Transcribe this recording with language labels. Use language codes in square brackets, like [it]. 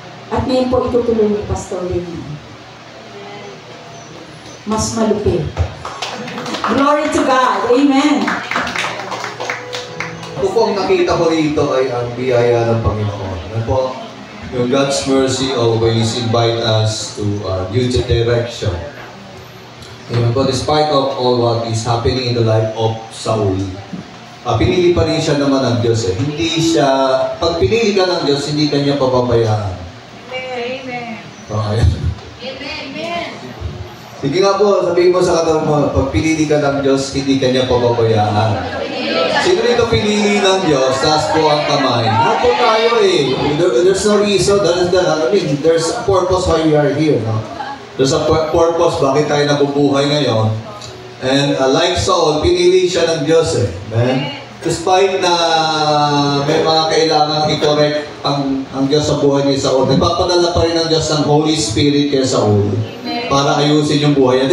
[tl] At ngayon po itutuloy ni Pastor Lynn. Mas malupit. [en] Glory to God. Amen. [tl] Ito po ang nakita ko rito ay ang biyaya ng Panginoon. Ano po? Yung [en] God's mercy always invite us to a new direction. But despite of all what is happening in the life of Saul, [tl] pinili pa rin siya naman ng Diyos. Hindi siya, pag pinili ka ng Diyos, hindi ka niya pababayaan. Amen. Ayan. Amen. Sige nga po, sabihin mo sa katawan mo, pag pinili ka ng Diyos, hindi ka niya pababayaan. Sino rito pinili ng Diyos, taas po ang kamay. Lahat po tayo eh. [en] There's no reason, there's a purpose why we are here. No? There's a purpose [tl] bakit tayo nabubuhay ngayon. [en] And like [tl] Saul, pinili siya ng Diyos eh. Amen? Despite na may mga kailangan i-correct ang Diyos sa buhay ni Saul, nagpapadala pa rin ng Diyos ng Holy Spirit kay Saul para ayusin yung buhay niya.